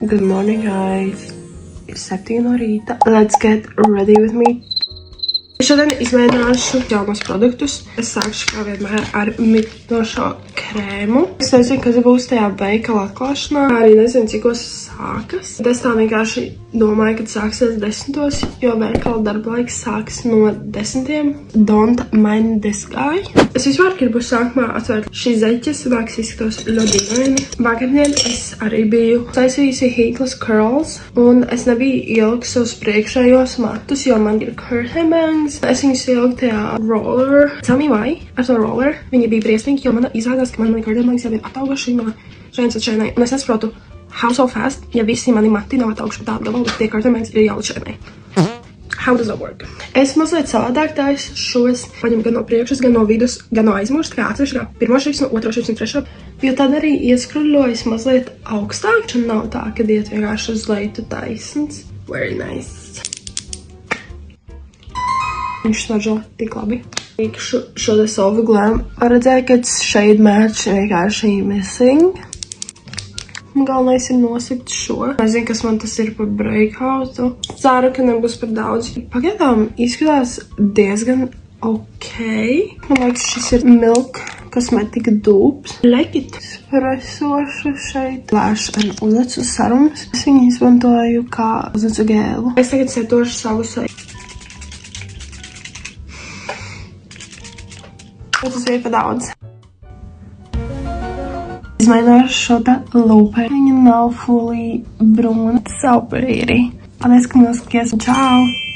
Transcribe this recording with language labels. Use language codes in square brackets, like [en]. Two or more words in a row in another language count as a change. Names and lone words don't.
[en] Good morning, guys. [lv] Ir 7 no rīta. [en] Let's get ready with me. [lv] Šodien izmēģināšu jaunos produktus. Es sākšu kā vienmēr ar mitinošo krēmu. Es nezinu, kas būs tajā veikala atklāšanā. Arī nezinu, cikos sākas. Es tā vienkārši domāju, kad sāksies 10, jo veikala darba laiks sāks no 10. [en] Don't mind this guy. [lv] Es vispār gribu sākumā atvērt šīs zeķes, māks izskatos ļoti dīvaini. Vakardien es arī biju taisījusi [en] heatless curls, [lv] un es nebiju ieliks savus priekšējos matus, jo man ir [en] curtain bangs. [lv] Es viņus ieliku tajā roller. [en] Tell me why? [lv] Ar to roller viņi bija briesmīgi, jo man izrādās, ka mani [en] curtain bangs [lv] jau ir atauguši no šeit uz šeit. Un es nesaprotu, [en] how so fast, [lv] ja visi mani mati nav atauguši tādu gabalu, bet tie [en] curtain bangs [lv] ir jau līdz šeit. [en] How does that work? [lv] Es mazliet savādāk taisu šos, paņem gan no priekšas, gan no vidus, gan no aizmugures, kā atsevišķi, kā pirmo šrips, no otro šrips un trešo. Jo tad arī ieskruļojas mazliet augstāk, un nav tā, kad iet vienkārši uz leju taisns. [en] Very nice. [lv] Viņš smaržo tik labi. Šo te Sofa Glam paredzēju, ka [en] shade match [lv] vienkārši missing. Galvenais ir nosakt šo. Nezinu, kas man tas ir par breakoutu. Ceru, ka nebūs par daudz. Pagaidām izskatās diezgan ok. Man liekas, šis ir Milk Cosmetic Dupes. Legit. Espresošu šeit. [en] Lash and [lv] uzacu sarums. Es viņu izmantoju kā uzacu gēlu. Es tagad setošu savu seju. Tas bija pa daudz. Izmaināšu šo te lūpē. Viņa nav fully brūna. [en] So pretty. [lv] Paldies, ka noskaties. Čau!